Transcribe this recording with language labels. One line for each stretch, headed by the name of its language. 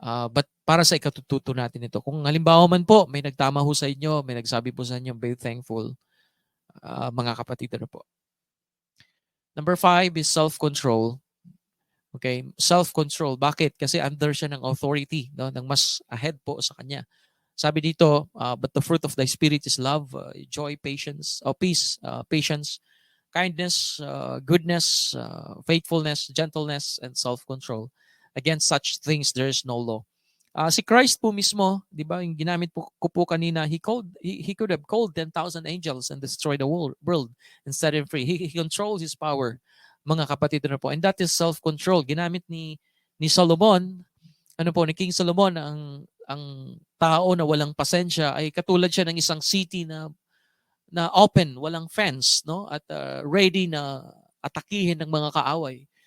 Filipino: But para sa ikatututo natin ito, kung halimbawa man po may nagtama ho sa inyo, may nagsabi po sa inyo,
English: be thankful,
Filipino: mga kapatid.
English: Ano po. Number 5 is self-control. Okay? Self-control. Bakit?
Filipino: Kasi under siya ng authority, no? Ng mas ahead po sa kanya. Sabi dito,
English: but the fruit of the Spirit is love, joy, patience, peace, patience, kindness, goodness, faithfulness, gentleness, and self-control. Against such things, there is no law.
Filipino: Si Christ po mismo, 'di ba, yung ginamit ko po kanina,
English: he could have called 10,000 angels and destroyed the world and set him free. He controls his power,
Filipino: mga kapatid, ano po.
English: And that is self-control.
Filipino: Ginamit ni Solomon, ano po, ni King Solomon, ang tao na walang pasensya ay katulad siya ng isang city na open, walang fence, no? At ready na atakihin ng mga kaaway.